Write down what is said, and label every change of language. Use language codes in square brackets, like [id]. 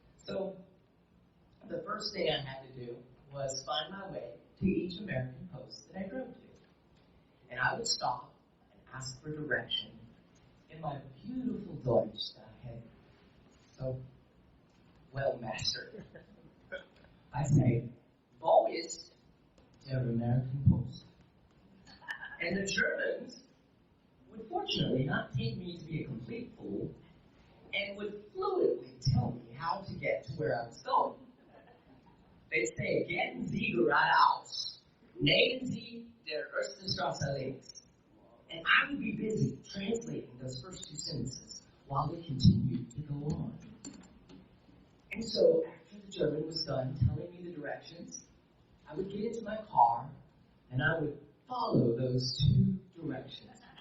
[en] So, the first thing I had to do was find my way to each American post that I drove to. And I would stop and ask for direction in my beautiful Deutsch that I had so well mastered. [de] I say, wo ist der American Post? [en] And the Germans would fortunately not take me to be a complete fool and would fluently tell me how to get to where I was going. They'd say, [de] gehen Sie geradeaus. Nehmen Sie der erste Straße links. [en] And I would be busy translating those first two sentences while they continued to go on. And so, after the German was done telling me the directions, I would get into my car and I would follow those two directions.